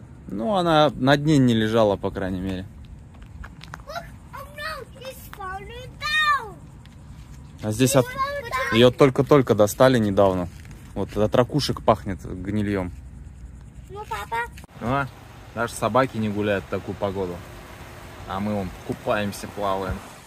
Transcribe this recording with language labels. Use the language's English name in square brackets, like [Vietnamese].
[Russian] Ну, она на дне не лежала, по крайней мере. [English] Look, oh no, it's falling down. [Russian] А здесь ее только-только достали недавно. Вот от ракушек пахнет гнильем. Ну, папа. А, даже собаки не гуляют в такую погоду. А мы вон купаемся, плаваем.